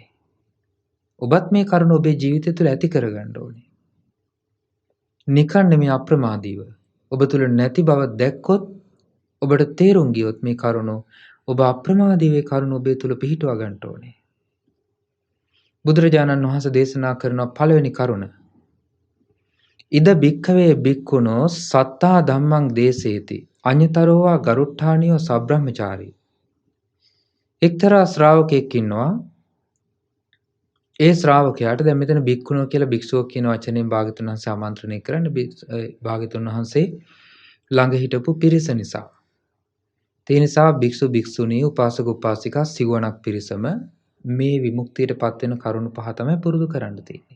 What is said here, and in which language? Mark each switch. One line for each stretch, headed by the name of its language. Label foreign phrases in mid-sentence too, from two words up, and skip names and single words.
Sinhala: ඔබත් මේ කරුණ ඔබේ ජීවිතය තුළ ඇති කර ගන්න ඕනේ. නිකන් නෙමෙයි අප්‍රමාදීව. ඔබ තුළ නැති බව දැක්කොත් ඔබට තේරුම් ගියොත් මේ කරුණ ඔබ අප්‍රමාදීව කරුණ ඔබේ තුළ පිහිටුවා ගන්න ඕනේ. බුදුරජාණන් වහන්සේ දේශනා කරන පළවෙනි කරුණ
Pali: ඉද භික්ඛවේ භික්ඛුනෝ සත්තා ධම්මං දේසේති අඤ්‍යතරෝවා ගරුට්ඨානියෝ සබ්‍රහ්මචාරී.
Sinhala: එක්තරා ශ්‍රාවකයෙක් ඉන්නවා. ඒ ශ්‍රාවකයාට දැන් මෙතන භික්ඛුනෝ කියලා භික්ෂුව කියන වචනයෙන් භාග්‍යතුන් වහන්සේ ආමන්ත්‍රණය කරන්නේ භාග්‍යතුන් වහන්සේ ළඟ හිටපු පිරිස නිසා. ඒ නිසා භික්ෂු භික්ෂුණී උපාසක උපාසිකා සිවණක් පිරිසම මේ විමුක්තියට පත් වෙන කරුණු පහ තමයි පුරුදු කරන්න තියෙන්නේ.